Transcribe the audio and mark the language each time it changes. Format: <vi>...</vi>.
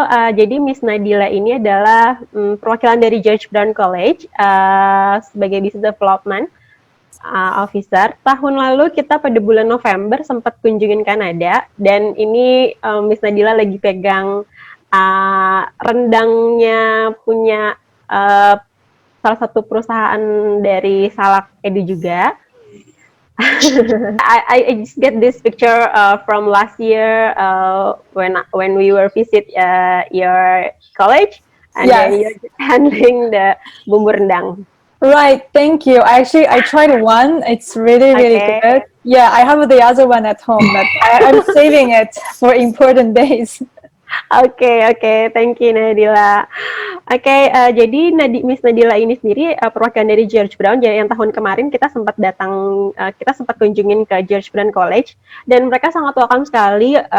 <id>Jadi Miss Nadila ini adalah perwakilan dari George Brown College sebagai Business Development Officer. Tahun lalu kita pada bulan November sempat kunjungin Kanada, dan ini Miss Nadila lagi pegang rendangnya punya salah satu perusahaan dari Salak Edu juga.</id> <en>I just get this picture from last year when we were visit your college, and then you're just handling the bumbu rendang. Right, thank you. Actually, I tried one. It's really, really Okay. good. Yeah, I have the other one at home, but I'm saving it for important days. Oke, thank you Nadila.</en> <id>Jadi Miss Nadila ini sendiri perwakilan dari George Brown. Jadi yang tahun kemarin kita sempat kunjungin ke George Brown College, dan mereka sangat welcome sekali.</id>